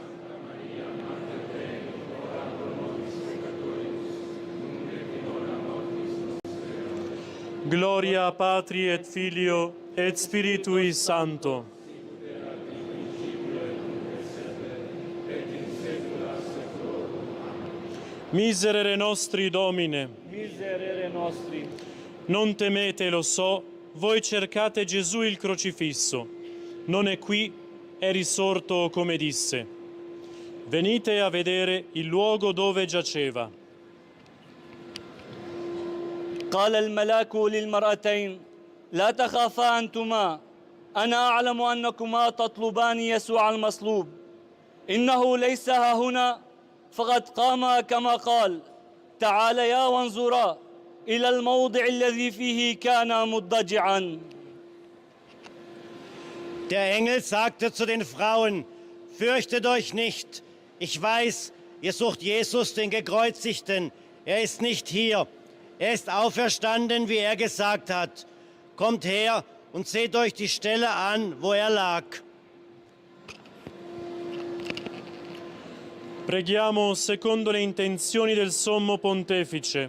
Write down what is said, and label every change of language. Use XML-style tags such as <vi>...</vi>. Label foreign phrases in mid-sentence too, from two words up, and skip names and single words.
<la>Gloria Patri et Filio et Spiritui Sancto. Miserere nostri, Domine. Miserere nostri.</la> <it>Non temete, lo so, voi cercate Gesù il crocifisso. Non è qui, è risorto come disse. Venite a vedere il luogo dove giaceva.</it> <ar>قال الملاك للمرأتين لا تخافا أنتما أنا أعلم أنكما تطلبان يسوع المصلوب إنه ليس ها هنا فقد قام كما قال تعاليا وانظرا إلى الموضع الذي فيه كان مضطجعا.</ar> <de>Der Engel sagte zu den Frauen, fürchtet euch nicht. Ich weiß, ihr sucht Jesus, den Gekreuzigten. Er ist nicht hier. Er ist auferstanden, wie er gesagt hat. Kommt her und seht euch die Stelle an, wo er lag.</de> <it>Preghiamo secondo le intenzioni del Sommo Pontefice.</it>